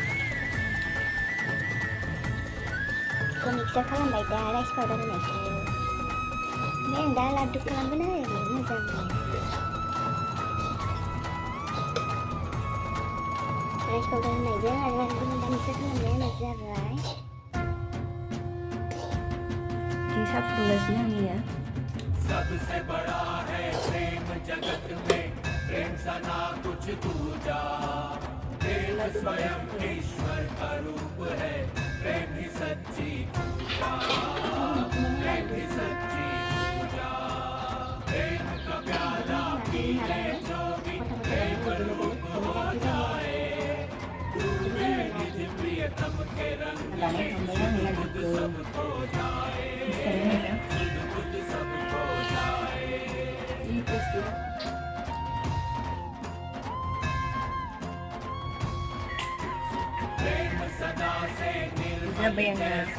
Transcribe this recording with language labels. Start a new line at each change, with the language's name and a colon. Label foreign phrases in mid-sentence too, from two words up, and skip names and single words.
Bodo: मिक्सार खालामबाय दा
English: rice powder
Bodo: होनायखौ ओमफ्राय आं दा लादु खालामगोन आरो मोजां
English: rice powder
Bodo: होनायजों आरो लादुखौ दा मिक्सार खालामनाया होनाय जाबाय बिदि साहा फुदुंगासिनो आंनिया
Hindi: सबसे बड़ा है प्रेम जगत में प्रेम सा ना कुछ दूजा प्रेम स्वयं ईश्वर का रूप है प्रेम ही सच्ची पूजा प्रेम ही सच्ची पूजा प्रेम का प्याला पी ले जो भी प्रेम रूप हो जाए दूल्हे निज प्रियतम के रंग में बुद्ध सब खो जाए बुद्ध सब खो जाए प्रेम सदा से निर्मल